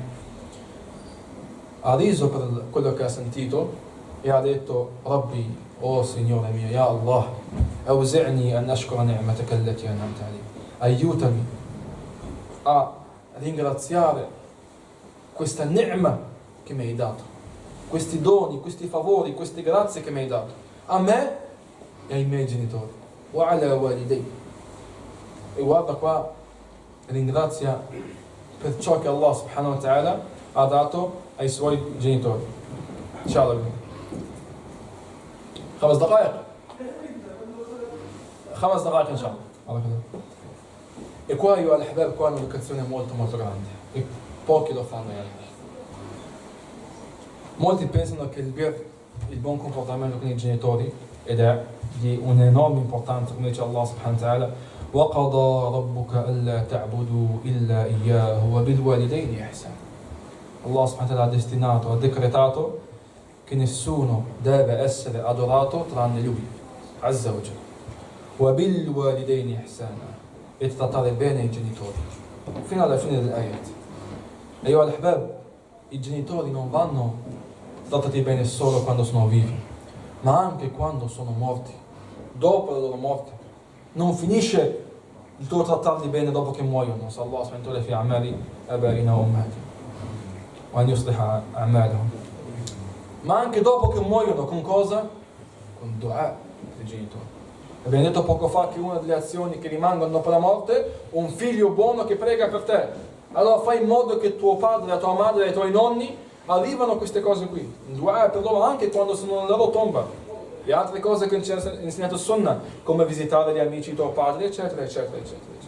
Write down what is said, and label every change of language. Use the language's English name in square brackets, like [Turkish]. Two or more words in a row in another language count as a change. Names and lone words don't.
[Italian] Ha riso per quello che ha sentito e ha detto: Rabbi, oh Signore mio, [Arabic] يا الله, أوزعني أن أشكر نعمتك التي أنعمت علي. [Italian] Aiutami a ringraziare questa ni'ma che mi hai dato, questi doni, questi favori, queste grazie che mi hai dato a me e ai miei genitori. [Arabic] وعلى والدي. [Italian] E guarda qua, ringrazia per ciò che [Arabic] الله سبحانه وتعالى [Italian] ha dato ai suoi genitori. [Arabic] Inshallah. 5 دقائق إن شاء الله. [Italian] E qua io al-Ahbab, qua è un'educazione molto molto grande e pochi lo fanno. Molti pensano che il buon comportamento con i genitori ed è di un'enorme importanza, come dice [Arabic] الله سبحانه وتعالى, وَقَضَى رَبُّكَ أَلَّا تَعْبُدُوا إِلَّا إِيَّاهُ وَبِالْوَالِدَيْنِ إِحْسَانًا. الله سبحانه وتعالى [Italian] ha destinato, ha decretato che nessuno deve essere adorato tranne Lui, [Arabic] عز وجل. وَبِالْوَالِدَيْنِ إِحْسَانًا. [Italian] E trattare bene i genitori fino alla fine dell'ayat. E io al-Ahbab, i genitori non vanno trattati bene solo quando sono vivi, ma anche quando sono morti, dopo la loro morte. Non finisce il tuo trattarli bene dopo che muoiono. [Arabic] صلى الله عليه وسلم في أعمال آبائنا وأمتنا وأن يصلح أعمالهم. [Italian] Ma anche dopo che muoiono, con cosa? Con dua dei genitori. Abbiamo detto poco fa che una delle azioni che rimangono dopo la morte, un figlio buono che prega per te. Allora fai in modo che tuo padre, la tua madre e i tuoi nonni arrivano a queste cose qui. Il dua per loro anche quando sono nella loro tomba. Le altre cose che ci ha insegnato Sunnah, come visitare gli amici di tuo padre, eccetera, eccetera, eccetera, eccetera.